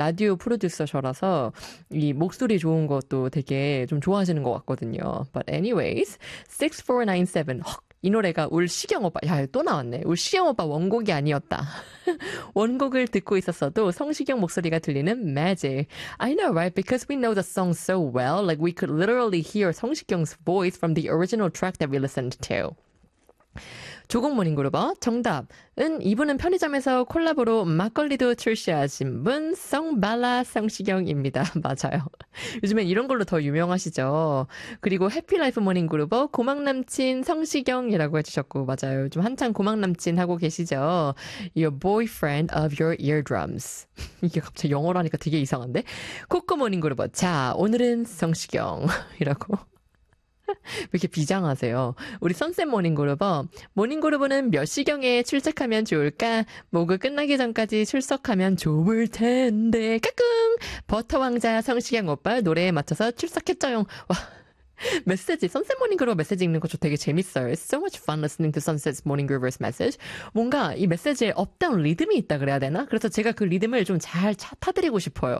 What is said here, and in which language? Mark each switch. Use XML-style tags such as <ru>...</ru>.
<ko>라디오 프로듀서셔라서 이 목소리 좋은 것도 되게 좀 좋아하시는 것 같거든요.</ko> <en>But anyways, 6497.</en> <ko>헉, 이 노래가 울시경 오빠. 야, 또 나왔네. 울시경 오빠 원곡이 아니었다. 원곡을 듣고 있었어도 성시경 목소리가 들리는 Magic.</ko> <en>I know, right? Because we know the song so well, like we could literally hear 성시경's voice from the original track that we listened to.</en> <ko>조국모닝그룹어 정답은 이분은 편의점에서 콜라보로 막걸리도 출시하신 분 성발라 성시경입니다. 맞아요. 요즘엔 이런 걸로 더 유명하시죠. 그리고 해피라이프모닝그룹어 고막남친 성시경이라고 해주셨고 맞아요. 요즘 한창 고막남친 하고 계시죠.</ko> <en>Your boyfriend of your eardrums.</en> <ko>이게 갑자기 영어로 하니까 되게 이상한데? 코코모닝그룹어 자 오늘은 성시경이라고. 왜 이렇게 비장하세요? 우리 선셋 모닝그룹어. 모닝그룹은 몇 시경에 출석하면 좋을까? 모그 끝나기 전까지 출석하면 좋을 텐데. 까꿍! 버터왕자 성시경 오빠 노래에 맞춰서 출석했죠용. 와. 메시지. 선셋 모닝그룹 메시지 읽는 거저 되게 재밌어요.</ko> <en>It's so much fun listening to Sunset's Morning Groover's message.</en> <ko>뭔가 이 메시지에 업다운 리듬이 있다 그래야 되나? 그래서 제가 그 리듬을 좀잘 타드리고 싶어요.</ko>